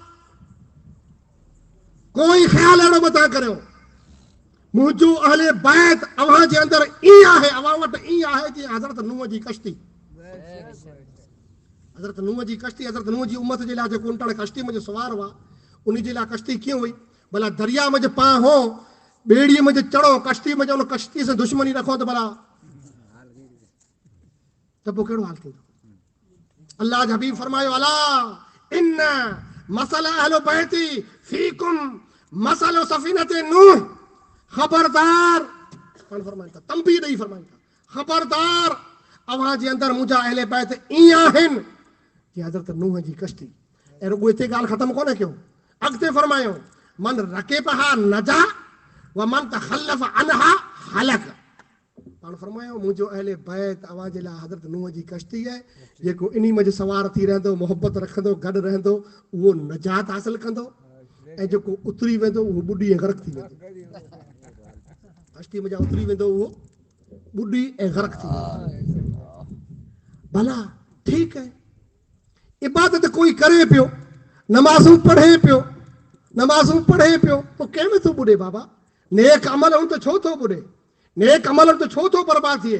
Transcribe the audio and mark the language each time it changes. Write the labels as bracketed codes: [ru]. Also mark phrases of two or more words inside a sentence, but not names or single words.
[sd] कोई ख़्याल अहिड़ो मत करियो मुंहिंजो अहले बैत अव्हां जे अंदरि ईअं आहे अव्हां वटि ईअं आहे जीअं हज़रत नूह जी कश्ती हज़रत नूह जी उम्मत जे लाइ जेको उन कश्ती में सवार हुआ उन जे लाइ कश्ती कीअं हुई भला दरिया में पाण हो ॿेड़ीअ में चढ़ो कश्ती में उन कश्ती सां दुश्मनी रखो त भला त पोइ कहिड़ो हाल थींदो अल्लाह जा हबीब फरमायो [ar] ألا إن مثل أهل بيتي فيكم مثل سفينة نوح [sd] ख़बरदार तंबीह ॾेई फरमाइनि था ख़बरदार अव्हां जे अंदरि मुंहिंजा अहले बैत ईअं आहिनि जीअं हज़रत नूह जी कश्ती ऐं रुॻो हिते ॻाल्हि ख़तमु कोन्हे कयो अॻिते फरमायो [ar] من ركبها نجا ومن تخلف عنها هلك [sd] पाण फरमायो मुंहिंजो अहले बैत अव्हां जे लाइ हज़रत नूह जी कश्ती आहे जेको इन में सवार थी रहंदो मोहबत रखंदो गॾु रहंदो उहो नजात हासिल कंदो ऐं जेको उतरी वेंदो उहो ॿुॾी ऐं ग़रक़ थी वेंदो कश्ती में उतरी वेंदो उहो ॿुॾी ऐं ग़रक़ थी वेंदो भला ठीकु आहे इबादत कोई करे पियो नमाज़ूं पढ़े पियो पोइ कंहिंमें थो ॿुॾे बाबा नेक अमल हूं तो छो थो बुॾे, नेक अमल तो छो थो बर्बाद थिए।